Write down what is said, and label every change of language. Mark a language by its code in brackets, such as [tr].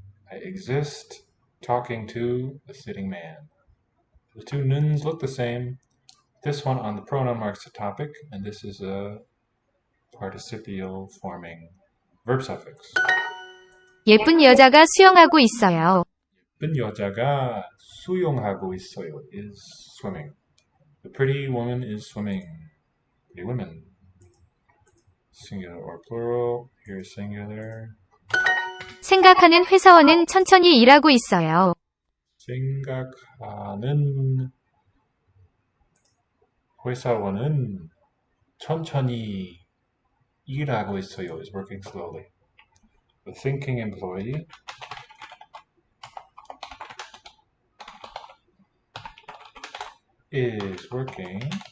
[en] I exist talking to the sitting man. The two nouns look the same. This one on the pronoun marks the topic, and this is a participial forming verb suffix. [ko] 예쁜 여자가 수영하고 있어요. 예쁜 여자가 수영하고 있어요. [en] Is swimming. The pretty woman is swimming. Pretty women. Singular or plural. Here singular. [ko] 생각하는 회사원은 천천히 일하고 있어요. 생각하는 회사원은 천천히 일하고 있어요. [en] Is working slowly. The thinking employee is working.